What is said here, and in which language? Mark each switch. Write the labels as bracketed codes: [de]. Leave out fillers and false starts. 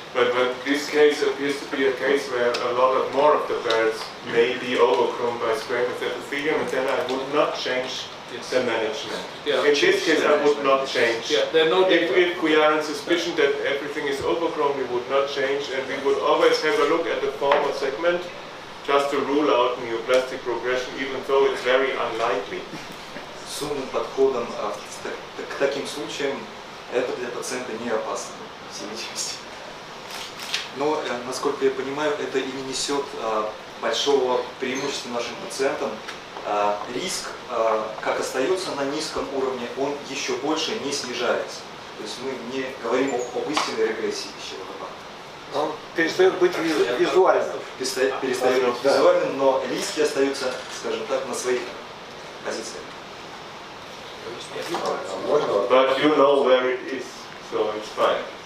[en] But this case appears to be a case where a lot more of the parrots may be overgrown by squamous epithelium, and then I would not change the management. Yeah. In this case, I would not change. Yeah, there are no If we are in suspicion that everything is overgrown, we would not change, and we would always have a look at the former segment just to rule out neoplastic progression, even though it's very unlikely. [ru] С умным подходом к таким случаям это для пациента не опасно, в всей видимости. Но, насколько я понимаю, это и не несет большого преимущества нашим пациентам. Риск, как остается на низком уровне, он еще больше не снижается. То есть мы не говорим об истинной регрессии пищевого аппарата. Он перестает быть визуальным. Перестает быть визуальным, но риски остаются, скажем так, на своих позициях. [en] But you know where it is, so it's fine.